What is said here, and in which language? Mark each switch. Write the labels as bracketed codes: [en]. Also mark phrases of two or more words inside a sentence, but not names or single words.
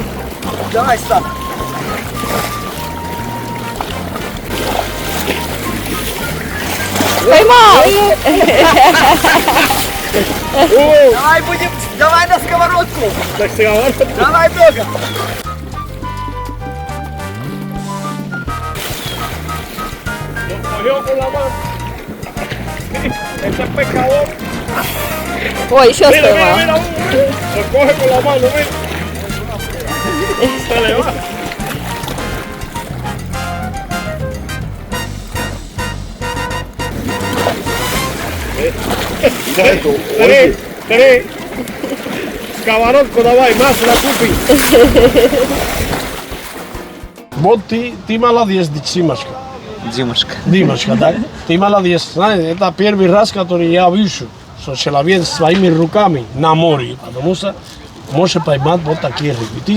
[ru] Давай, Стас. Поймал! Давай на сковородку. На сковородку? Давай много. [es] Cogió con la mano. Este es pescador. [ru] Ой, еще [es] Mira, [ru] поймал. [es] mira, lo coge con la mano, mira. Se le va. [ru] Три. Сковородку давай, [es] más la купи. [ru] Вот ты молодец, Димочка. Димочка, да? Ты молодец. Знаешь, это первый раз, который я вижу, что человек своими руками на море, потому что можешь поймать вот такие рыбы.